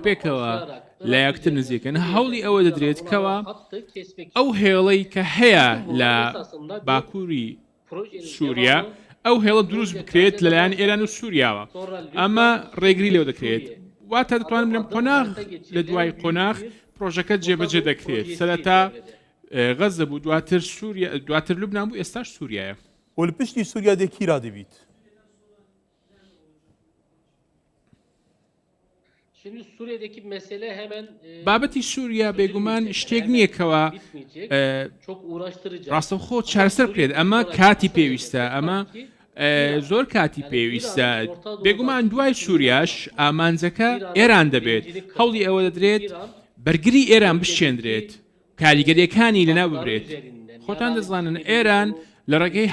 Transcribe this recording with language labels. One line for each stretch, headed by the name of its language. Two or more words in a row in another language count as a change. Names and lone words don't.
Central Kurdish: پێکەوە لە یەکتر نزیکن هەوڵی ئەوە دەدرێت کەوە ئەو هێڵەی کە هەیە لە باکووری سووریا ئەو هێڵە دروست بکرێت لەلایەن ئێران و سووریاوە ئەمە ڕێگری لێو دەکرێت واتە دەتوانم لەم قۆناغ لە دوای قۆناغ پرۆژەکە جێبەجێ دەکرێت سەرەتا غەزە بوو دواتر لوبنان بوو ئێستاش سووریایە
Kurdish: و li piştî Sûriya de kî radibît?
Turkish: Şimdi Suriye'deki mesele hemen
Central Kurdish: بابەتی سووریا بێگومان شتێک نییەکەوە
Turkish: çok uğraştırıcı.
Central Kurdish: ڕاستەوخۆ چارەسەر بکرێت ئەمە کاتی پێویستە ئەمە زۆر کاتی پێویستە بێگومان دوای سووریاش ئامانجەکە ئێران دەبێت هەوڵی ئەوە دەدرێت بەرگری ئێران بشێندرێت کاریگەریەکانی لەناو ببرێت خۆتان دەزانن ئێران لە ڕێگەی